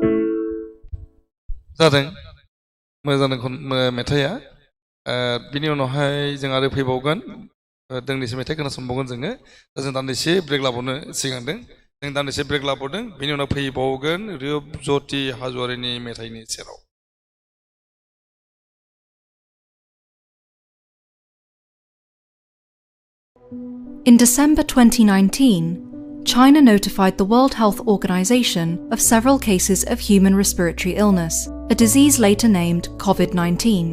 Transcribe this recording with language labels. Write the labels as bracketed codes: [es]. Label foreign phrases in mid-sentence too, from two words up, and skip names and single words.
[brx] जादों मोजां मेथाइया बिनि उनावहाय जों आरो फैबावगोन दोंनैसो मेथाइ खोनासंबावगोन जोङो दा जों दान्दिसे ब्रेक लाबावनो सिगांदों जों दान्दिसे ब्रेक लाबावदों बिनि उनाव फैबावगोन रुपज्यति हाज'वारिनि मेथाइनि सेराव [en] In December 2019, China notified the World Health Organization of several cases of human respiratory illness, a disease later named COVID-19.